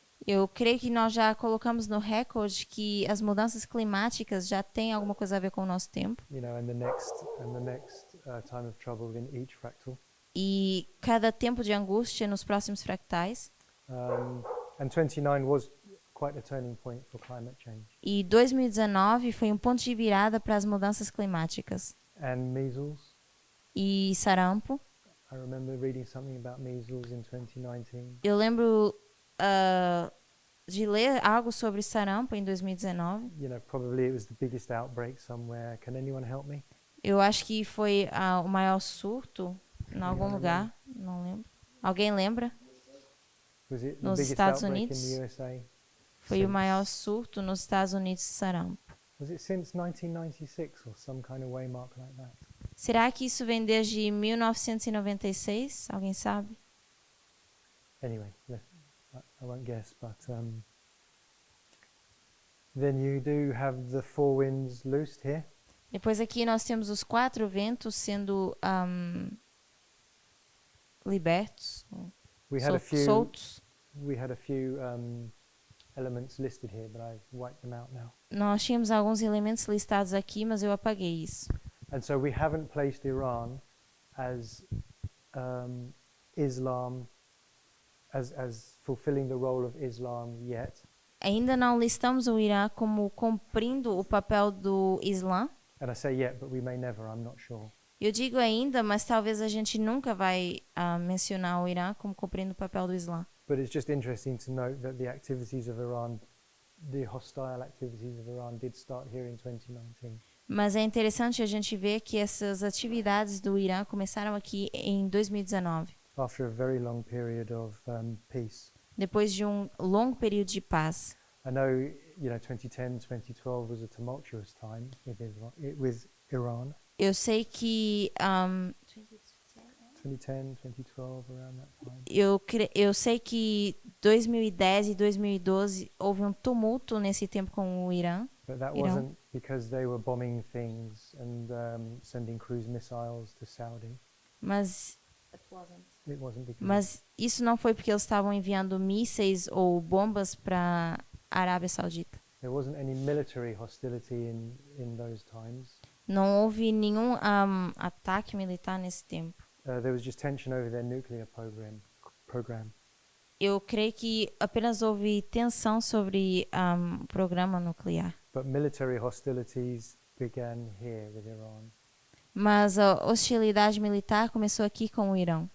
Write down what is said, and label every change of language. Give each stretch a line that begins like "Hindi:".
Portuguese: eu creio que nós já colocamos no recorde que as mudanças climáticas já têm alguma coisa a ver com o nosso tempo.
English: You know, and the next time of trouble in each fractal.
Portuguese: E cada tempo de angústia nos próximos fractais.
English: And 29 was quite a turning point for climate change.
Portuguese: E 2019 foi um ponto de virada para as mudanças climáticas.
English: And measles.
Portuguese: E sarampo.
English: I remember reading something about measles in 2019.
Portuguese: Eu lembro de ler algo sobre sarampo em 2019.
English: You know, probably it was the biggest outbreak somewhere. Can anyone help me?
Portuguese: Eu acho que foi o maior surto em algum lugar, não lembro. Alguém lembra?
English: Was it the
Portuguese: Nos
English: biggest
Portuguese: Estados
English: outbreak
Portuguese: Unidos?
English: in the USA?
Portuguese: Foi o maior surto nos Estados Unidos de sarampo.
English: Was it since 1996 or some kind of waymark like that?
Portuguese: Será que isso vem desde 1996? Alguém sabe?
English: Anyway, I won't guess, but then you do have the four winds loosed here.
Portuguese: Depois aqui nós temos os 4 ventos sendo libertos,
English: We had a few.
Portuguese: soltos.
English: We had a few elements listed here, but I've wiped them out now.
Portuguese: Nós tínhamos alguns elementos listados aqui, mas eu apaguei isso.
English: And so we haven't placed Iran as Islam, as fulfilling the role of Islam yet.
Portuguese: Ainda não listamos o Irã como cumprindo o papel do Islã.
English: And I say yet, but we may never, I'm not sure.
Portuguese: Eu digo ainda, mas talvez a gente nunca vai mencionar o Irã como cumprindo o papel do Islã.
English: But it's just interesting to note that the activities of Iran, the hostile activities of Iran did start here in 2019.
Portuguese: Mas é interessante a gente ver que essas atividades do Irã começaram aqui em 2019,
English: After a very long period of peace.
Portuguese: depois de um longo período de paz.
English: I know, 2010, 2012 was a tumultuous time with Iran.
Portuguese: Eu sei que
English: 2010, 2012, around that time.
Portuguese: eu sei que 2010 e 2012 houve um tumulto nesse tempo com o Irã.
English: But that Iran. wasn't because they were bombing things and sending cruise missiles to Saudi.
Portuguese: Mas
English: It wasn't because.
Portuguese: Mas isso não foi porque eles estavam enviando mísseis ou bombas para a Arábia Saudita.
English: There wasn't any military hostility in those times.
Portuguese: Não houve nenhum ataque militar nesse tempo.
English: There was just tension over their nuclear program.
Portuguese: Eu creio que apenas houve tensão sobre o programa nuclear.
English: But military hostilities began here with Iran
Portuguese: Mas a hostilidade militar começou aqui com o Irã,